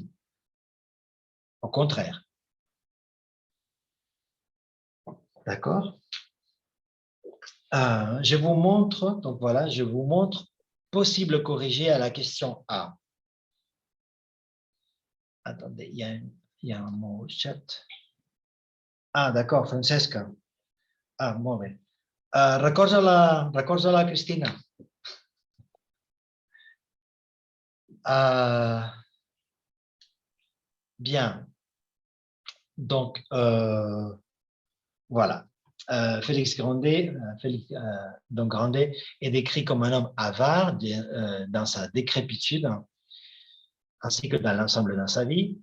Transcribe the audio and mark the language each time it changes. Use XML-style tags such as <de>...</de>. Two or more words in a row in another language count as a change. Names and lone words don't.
<fr>Au contraire. D'accord? Je vous montre, donc voilà, je vous montre possible corrigé à la question A. Attendez, il y a un mot au chat. Ah, d'accord,</fr> <ca>Francesca. Ah, molt bé. Recorda-la, Cristina.</ca> <fr>Bien. Donc, voilà. Félix Grandet, donc Grandet est décrit comme un homme avare dans sa décrépitude, ainsi que dans l'ensemble de sa vie.</fr>